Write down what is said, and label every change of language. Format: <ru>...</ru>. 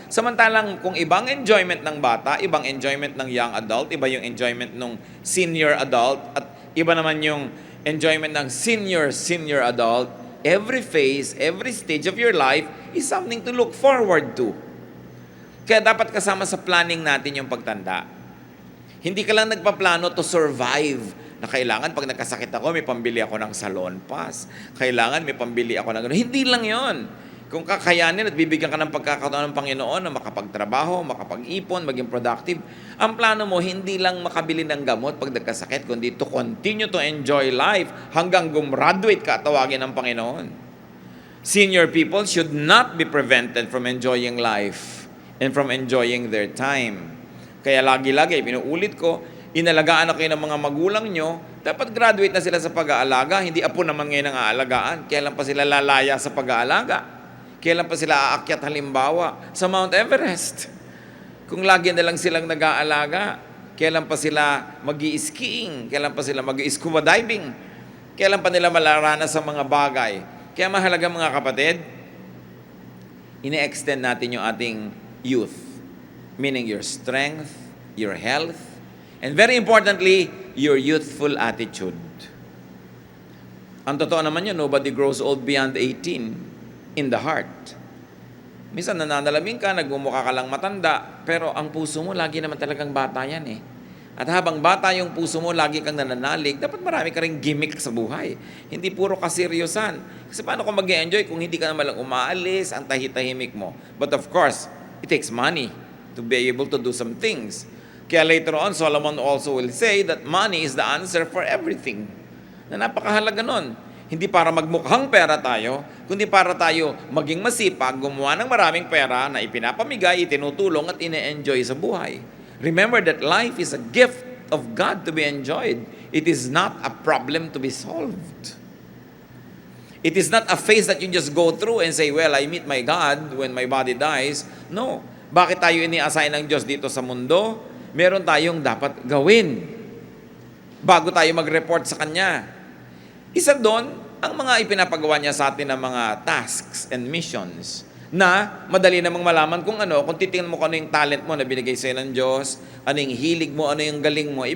<tl>Samantalang kung ibang enjoyment ng bata, ibang enjoyment ng young adult, iba yung enjoyment ng senior adult, at iba naman yung enjoyment ng senior adult,</tl> <en>every phase, every stage of your life is something to look forward to.</en> <tl>Kaya dapat kasama sa planning natin yung pagtanda. Hindi ka lang nagpaplano</tl> <en>to survive,</en> <tl>na kailangan pag nagkasakit ako, may pambili ako ng salon pass. Kailangan may pambili ako ng gano'n. Hindi lang yon. Kung kakayanin at bibigyan ka ng pagkakataon ng Panginoon na makapagtrabaho, makapag-ipon, maging productive, ang plano mo hindi lang makabili ng gamot pag nagkasakit, kundi</tl> <en>to continue to enjoy life</en> <tl>hanggang gumraduate ka, tawagin ng Panginoon.</tl> <en>Senior people should not be prevented from enjoying life and from enjoying their time.</en> <tl>Kaya lagi-lagi, pinuulit ko, inalagaan ako ng mga magulang nyo, dapat graduate na sila sa pag-aalaga, hindi apo naman ngayon ang aalagaan. Kailan pa sila lalaya sa pag-aalaga? Kailan pa sila aakyat halimbawa sa Mount Everest? Kung lagi na lang silang nag-aalaga, kailan pa sila mag-i-skiing? Kailan pa sila mag-i-scuba diving? Kailan pa nila malaranas sa mga bagay? Kaya mahalaga mga kapatid, ine-extend natin yung ating youth.</tl> <en>Meaning your strength, your health, And very importantly, your youthful attitude.</en> <tl>Ang totoo naman yun,</tl> <en>nobody grows old beyond 18 in the heart.</en> <tl>Minsan nananalamin ka, nagmumukha ka lang matanda, pero ang puso mo lagi naman talagang bata yan eh. At habang bata yung puso mo, lagi kang nananalig, dapat marami ka ring gimmick sa buhay. Hindi puro kaseryosan. Kasi paano ka mag-enjoy kung hindi ka naman lang umaalis, ang tahitahimik mo?</tl> <en>But of course, it takes money to be able to do some things. Kaya later on, Solomon also will say that money is the answer for everything.</en> <tl>Na napakahalaga nun. Hindi para magmukhang pera tayo, kundi para tayo maging masipag, gumawa ng maraming pera na ipinapamigay, itinutulong at ine-enjoy sa buhay.</tl> <en>Remember that life is a gift of God to be enjoyed. It is not a problem to be solved. It is not a phase that you just go through and say, well, I meet my God when my body dies. No.</en> <tl>Bakit tayo ini-assign ng Diyos dito sa mundo? Meron tayong dapat gawin bago tayo mag-report sa Kanya. Isa doon, ang mga ipinapagawa niya sa atin ng mga tasks and missions na madali namang malaman kung ano, kung titingnan mo kung ano yung talent mo na binigay sa'yo ng Diyos, ano yung hilig mo, ano yung galing mo.</tl>